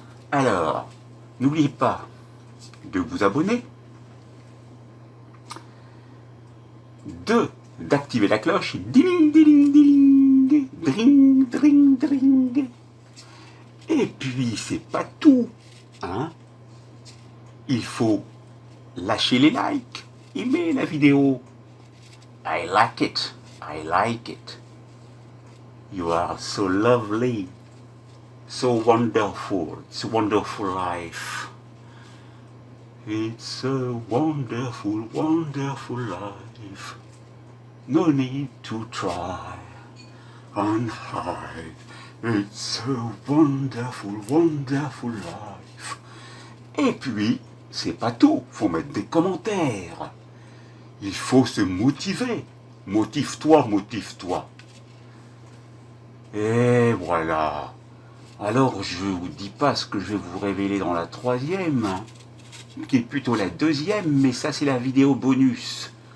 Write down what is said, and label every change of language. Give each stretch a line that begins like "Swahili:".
French: Alors, n'oubliez pas de vous abonner, d'activer la cloche, ding, ding, ding, dring, dring, dring. Et puis, c'est pas tout, hein. Il faut lâcher les likes, aimer la vidéo.
English: I like it, I like it. You are so lovely, so wonderful, it's a wonderful life. It's a wonderful, wonderful life. No need to try and hide. It's a wonderful, wonderful life.
French: Et puis, c'est pas tout, faut mettre des commentaires. Il faut se motiver. Motive-toi, motive-toi. Et voilà. Alors je vous dis pas ce que je vais vous révéler dans la troisième, qui est plutôt la deuxième, mais ça c'est la vidéo bonus.